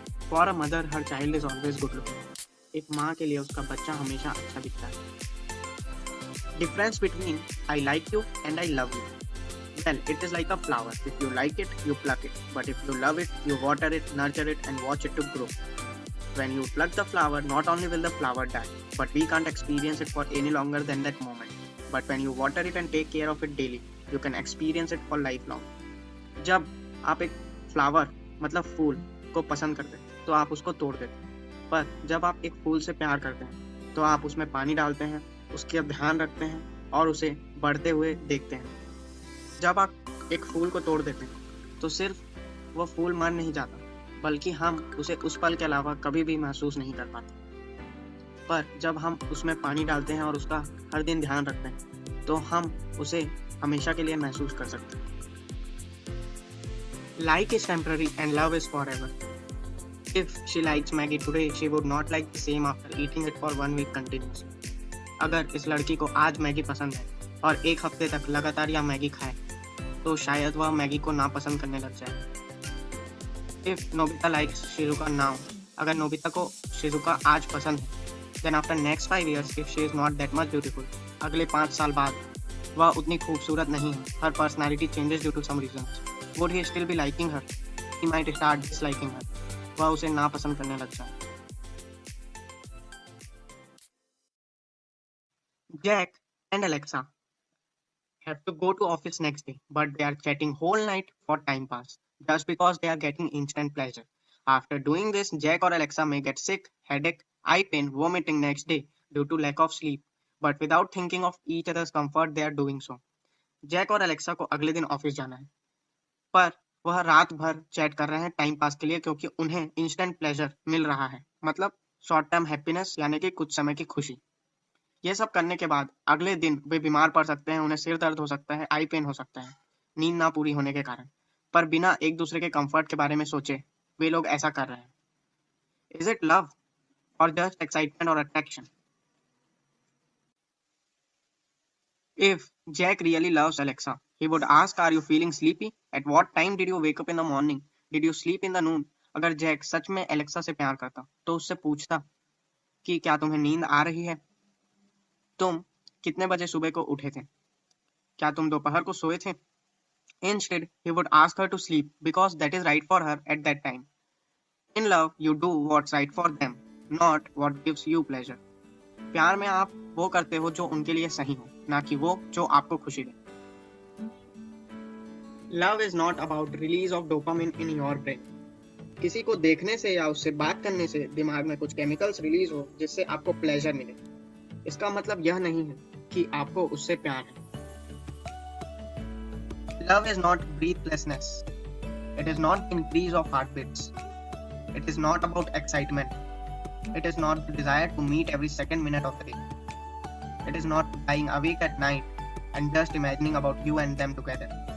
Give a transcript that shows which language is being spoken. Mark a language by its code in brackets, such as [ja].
[en] For a mother, her child is always good looking. [hi] एक माँ के लिए उसका बच्चा हमेशा अच्छा दिखता है। [en] Difference between I like you and I love you. Well, it is like a flower. If you like it, you pluck it. But if you love it, you water it, nurture it, and watch it to grow. When you pluck the flower, not only will the flower die, but we can't experience it for any longer than that moment. But when you water it and take care of it daily, you can experience it for lifelong. [hi] जब आप एक flower मतलब फूल को पसंद करते हैं तो आप उसको तोड़ देते हैं, पर जब आप एक फूल से प्यार करते हैं तो आप उसमें पानी डालते हैं, उसका ध्यान रखते हैं और उसे बढ़ते हुए देखते हैं। जब आप एक फूल को तोड़ देते हैं तो सिर्फ वो फूल मर नहीं जाता, बल्कि हम उसे उस पल के अलावा कभी भी महसूस नहीं कर पाते। पर जब हम उसमें पानी डालते हैं और उसका हर दिन ध्यान रखते हैं तो हम उसे हमेशा के लिए महसूस कर सकते हैं। [en] Like is temporary and love is forever. If she likes Maggie today, she would not like the same after eating it for 1 week continuously. [hi] अगर इस लड़की को आज मैगी पसंद है और एक हफ्ते तक लगातार यह मैगी खाए, तो शायद वह मैगी को नापसंद करने लग जाए। [en] If Nobita likes Shizuka now, [hi] अगर नोबिता को शिजुका आज पसंद है, [en] then after next 5 years, if she is not that much beautiful, [hi] अगले 5 साल बाद वह उतनी खूबसूरत नहीं है, [en] her personality changes due to some reasons. Would he still be liking her? He might start disliking her. [hi] वह उसे नापसंद करने लग जाए। [en] Jack and Alexa have to go to office next day, but they are chatting whole night for time pass, just because they are getting instant pleasure. After doing this, Jack or Alexa may get sick, headache, eye pain, vomiting next day due to lack of sleep, but without thinking of each other's comfort, they are doing so. [hi] Jack और Alexa को अगले दिन office जाना है, पर वह रात भर चैट कर रहे हैं टाइम पास के लिए, क्योंकि उन्हें इंस्टेंट प्लेजर मिल रहा है, मतलब शॉर्ट टर्म हैप्पीनेस, यानी कि कुछ समय की खुशी। ये सब करने के बाद अगले दिन वे बीमार पड़ सकते हैं, उन्हें सिर दर्द हो सकता है, आई पेन हो सकता है, नींद ना पूरी होने के कारण, पर बिना एक दूसरे के कंफर्ट के बारे में सोचे वे लोग ऐसा कर रहे हैं। [en] Is it love और just excitement और attraction? If Jack really loves Alexa, he would ask, "Are you feeling sleepy? At what time did you wake up in the morning? Did you sleep in the noon?" [hi] अगर Jack सच में Alexa से प्यार करता तो उससे पूछता कि क्या तुम्हें नींद आ रही है? तुम कितने बजे सुबह को उठे थे? क्या तुम दोपहर को सोए थे? [en] Instead, he would ask her to sleep because that is right for her at that time. In love, you do what's right for them, not what gives you pleasure. [hi] प्यार में आप वो करते हो जो उनके लिए सही हो, ना कि वो जो आपको खुशी दे। [en] Love is not about release of dopamine in your brain. [hi] किसी को देखने से या उससे बात करने से दिमाग में कुछ केमिकल्स रिलीज हो जिससे आपको प्लेजर मिले। इसका मतलब यह नहीं है कि आपको उससे प्यार है। [en] Love is not breathlessness. It is not increase of heartbeats. It is not about excitement. It is not the desire to meet every second minute of the day. It is not lying awake at night and just imagining about you and them together.